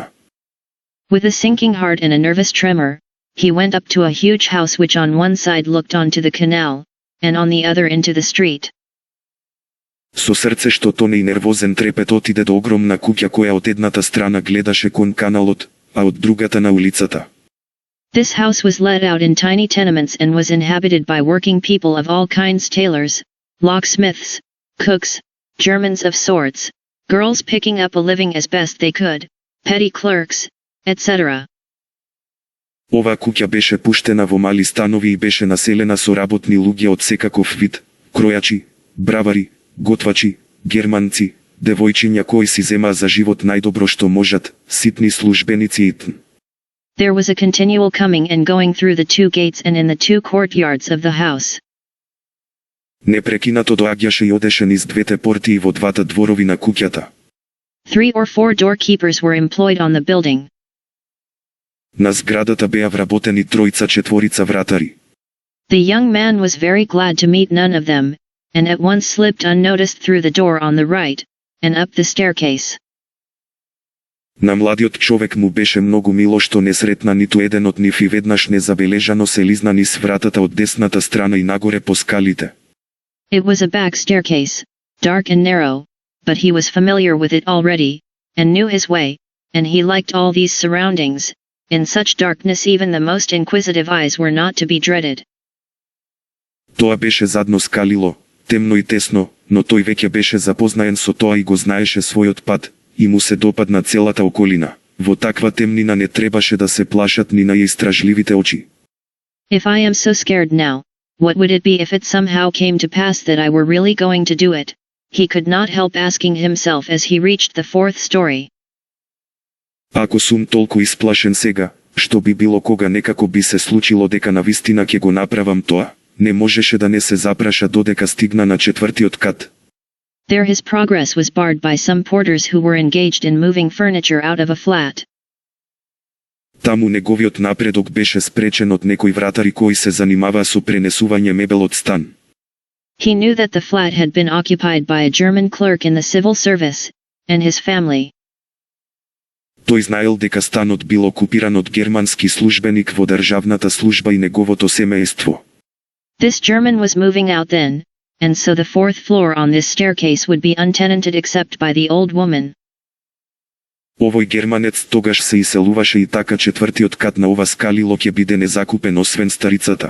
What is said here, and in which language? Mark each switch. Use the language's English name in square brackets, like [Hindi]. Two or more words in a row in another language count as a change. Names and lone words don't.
[English] With a sinking heart and a nervous tremor, he went up to a huge house which on one side looked onto the canal, and on the other into the street. [Macedonian] Со срце што тоне и нервозен трепет отиде до огромна куќа која од едната страна гледаше кон каналот, а од другата на улицата. [English] This house was let out in tiny tenements and was inhabited by working people of all kinds: tailors, locksmiths, cooks, Germans of sorts, girls picking up a living as best they could, petty clerks, etc. [Macedonian] Оваа куќа беше пуштена во мали станови и беше населена со работни луѓе од секаков вид: кројачи, бравари, готвачи, германци, девојчиња кои си земаа за живот најдобро што можат, ситни службеници и т.н. [English] There was a continual coming and going through the two gates and in the two courtyards of the house. [Macedonian] Непрекинато доаѓаше и одеше низ двете порти и во двата дворови на куќата. [English] 3 or 4 doorkeepers were employed on the building. [Macedonian] На зградата беа вработени тројца-четворица вратари. [English] The young man was very glad to meet none of them, and at once slipped unnoticed through the door on the right, and up the staircase. [Macedonian] На младиот човек му беше многу мило што не сретна ниту еден од нив и веднаш незабележано се лизна низ вратата од десната страна и нагоре по скалите. [English] It was a back staircase, dark and narrow, but he was familiar with it already, and knew his way, and he liked all these surroundings. In such darkness even the most inquisitive eyes were not to be dreaded. [Macedonian] Тоа беше задно скалило, темно и тесно, но тој веќе беше запознаен со тоа и го знаеше својот пат, и му се допадна целата околина. Во таква темнина не требаше да се плашат ни најистражливите очи. [English] If I am so scared now, what would it be if it somehow came to pass that I were really going to do it? He could not help asking himself as he reached the 4th story. [Macedonian] Ако сум толку исплашен сега, што би било кога некако би се случило дека навистина ќе го направам тоа, не можеше да не се запраша додека стигна на 4-тиот кат. [English] There his progress was barred by some porters who were engaged in moving furniture out of a flat. [Macedonian] Таму неговиот напредок беше спречен од некои вратари кои се занимаваа со пренесување мебел од стан. [English] He knew that the flat had been occupied by a German clerk in the civil service, and his family. [Macedonian] Тој знаел дека станот бил окупиран од германски службеник во државната служба и неговото семејство. [English] This German was moving out then, and so the 4th floor on this staircase would be untenanted except by the old woman. [Macedonian] Овој германец тогаш се иселуваше и така 4-тиот кат на ова скалило ќе биде незакупен освен старицата.